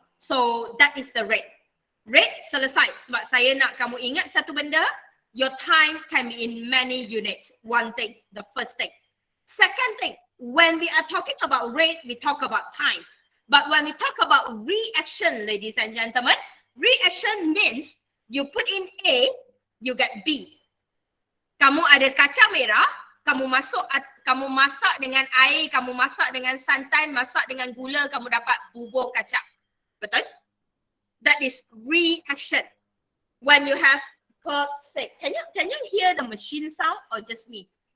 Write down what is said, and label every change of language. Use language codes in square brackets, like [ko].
[en] So that is the rate. [ms] Rate selesai. Sebab saya nak kamu ingat satu benda, [en] your time can be in many units. One thing, the first thing. Second thing, when we are talking about rate, we talk about time. But when we talk about reaction, ladies and gentlemen, reaction means you put in A, you get B. [ms] Kamu ada kacang merah, kamu masak dengan air, kamu masak dengan santan, masak dengan gula, kamu dapat bubur kacang. Betul? [en] That is reaction. When you have, God's sake, can you hear the machine sound or just me?